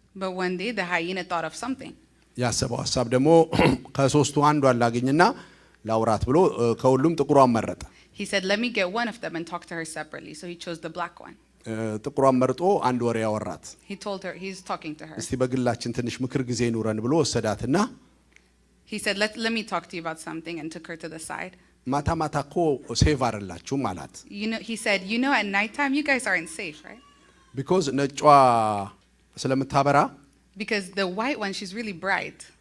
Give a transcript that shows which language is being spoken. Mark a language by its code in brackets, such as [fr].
[en] But one day the hyena thought of something. [am] ያሰበው ሀሳብ ደግሞ ከሶስቱ አንዷን ላገኝና ላውራት ብሎ ከሁሉም ጥቁሯን መረጠ። [en] He said, let me get one of them and talk to her separately. So he chose the black one. [am] ጥቁሯን መርጦ አንድ ወሬ ያወራት። [en] He told her, he's talking to her. [am] እስቲ በግላችን ትንሽ ምክር ጊዜ ይኑረን ብሎ ወሰዳትና [en] He said, let me talk to you about something, and took her to the side. [am] ማታ ማታ እኮ ሴቭ አይደላችሁም አላት። [en] He said, at nighttime, you guys aren't safe, right? [am] ቢኮዝ ነጯ ስለምታበራ [en] Because the white one, she's really bright.